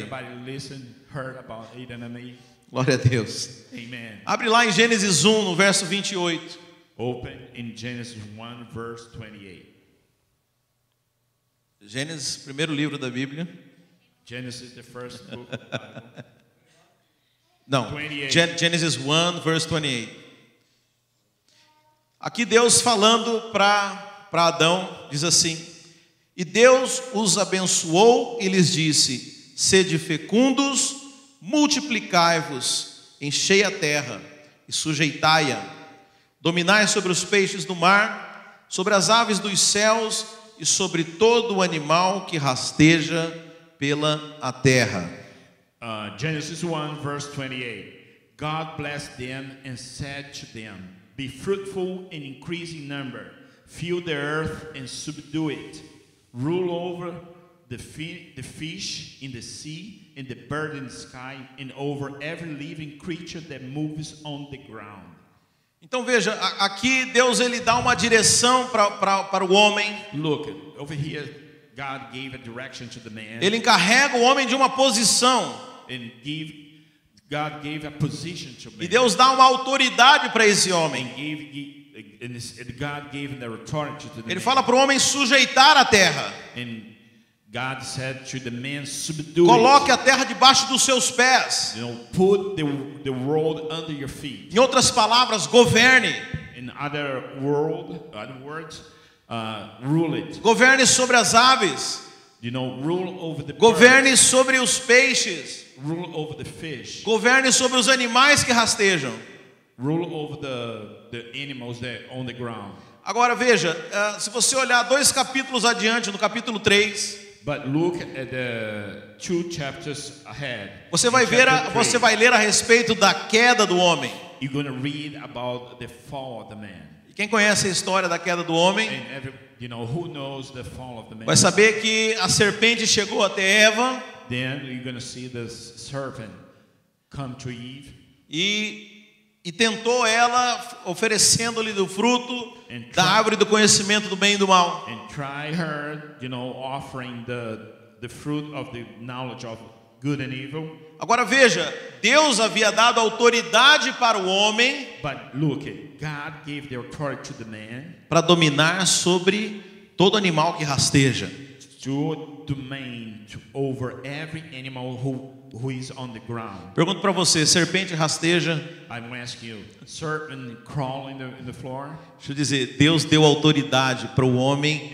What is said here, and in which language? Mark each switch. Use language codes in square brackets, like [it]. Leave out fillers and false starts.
[en] Everybody heard about Adam and Eve. [pt] Glória a Deus. [en] Amen. [pt] Abre lá em Gênesis 1, no verso 28. [en] Open in Genesis 1 verse 28. [pt] Gênesis, primeiro livro da Bíblia. [en] Genesis, the first book of the Bible. [pt] Não, 28. [en] Genesis 1, verse 28. [pt] Aqui Deus falando para Adão, diz assim: E Deus os abençoou e lhes disse: Sede fecundos, multiplicai-vos, enchei a terra e sujeitai-a, dominai sobre os peixes do mar, sobre as aves dos céus e sobre todo o animal que rasteja pela a terra. [en] Genesis 1 verse 28. God blessed them and said to them, Be fruitful and increase in number, fill the earth and subdue it, rule over the fish in the sea and the bird in the sky, and over every living creature that moves on the ground. [pt] Então veja, aqui Deus ele dá uma direção para o homem. [en] Look, over here, God gave a direction to the man. [pt] Ele encarrega o homem de uma posição. [en] And God gave a position to man. [pt] E Deus dá uma autoridade para esse homem. [en] And God gave the authority to the [pt] Ele [en] man. [pt] fala para o homem sujeitar a terra. [en] And God said to the man, subdue [pt] Coloque [en] it. [pt] a terra debaixo dos seus pés. [en] You know, put the world under your feet. [pt] Em outras palavras, governe. [en] In other words, rule it. [pt] Governe sobre as aves. [en] You know, rule over the [pt] Governe [en] birds, [pt] sobre os peixes. [en] rule over the fish, [pt] Governe sobre os animais que rastejam. [en] rule over the animals that on the ground. [pt] Agora veja, se você olhar 2 capítulos adiante, no capítulo 3, [en] But look at the 2 chapters ahead. [pt] você vai [en] In [pt] ver, [en] chapter 3, [pt] você vai ler a respeito da queda do homem. [en] You're going to read about the fall of the man. [pt] E quem conhece a história da queda do homem, [en] And who knows the fall of the man? [pt] vai saber que a serpente chegou até Eva [en] Then you're going to see the serpent come to Eve [pt] e tentou ela, oferecendo-lhe do fruto [en] And [pt] da árvore do conhecimento do bem e do mal. [en] and try her, offering the fruit of the knowledge of good and evil. [pt] Agora veja, Deus havia dado autoridade para o homem [en] But look, God gave the authority to the man [pt] para dominar sobre todo animal que rasteja. [en] to domain over every animal who is on the ground. [pt] Pergunto para você, serpente rasteja? [en] I will ask you, serpent crawl in the floor? [pt] Deixa eu dizer, Deus deu autoridade para o homem.